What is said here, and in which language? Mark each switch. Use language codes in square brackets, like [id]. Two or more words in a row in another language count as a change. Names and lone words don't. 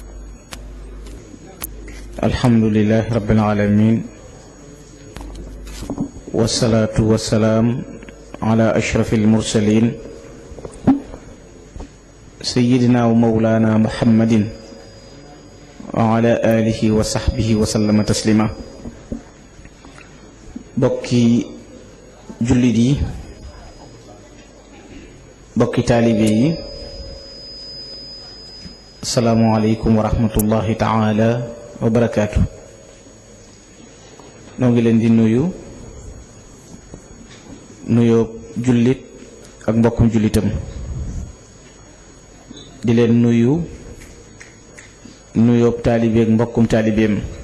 [ar] الحمد لله رب العالمين، والصلاة والسلام على أشرف المرسلين سيدنا ومولانا محمد وعلى آله وصحبه وسلم تسليما. [wo] بكي جلدي bokki taalibe yi, [ar] السلام عليكم ورحمة الله تعالى وبركاته. [wo] noo ngi leen di nuyoo jullit ak mbokkum jullitam, di leen nuyoo taalibe ak mbokkum taalibeem,